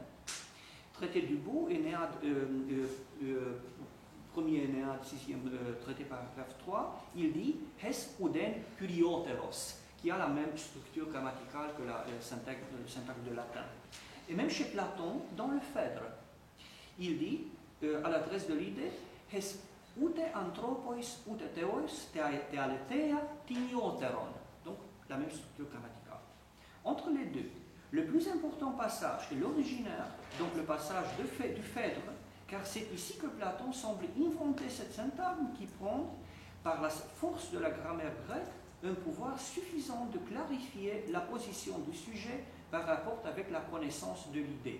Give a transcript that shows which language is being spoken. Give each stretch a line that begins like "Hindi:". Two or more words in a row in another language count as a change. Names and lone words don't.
French: Traité du beau, premier Énéade, sixième traité paragraphe 3, il dit «
Greek: ἧς οὐδὲν κυριώτερον
French: », qui a la même structure grammaticale que le syntaxe de latin. Et même chez Platon, dans le Phèdre, il dit, à l'adresse de l'idée, «
Greek: ἧς οὔτε ἀνθρώποις οὔτε θεοῖς τε ἀλήθεια τιμιώτερον »,
French: donc la même structure grammaticale. Entre les deux, le plus important passage est l'originaire, donc le passage du Phèdre, car c'est ici que Platon semble inventer cette syntagme qui prend, par la force de la grammaire grecque, un pouvoir suffisant de clarifier la position du sujet par rapport avec la connaissance de l'idée.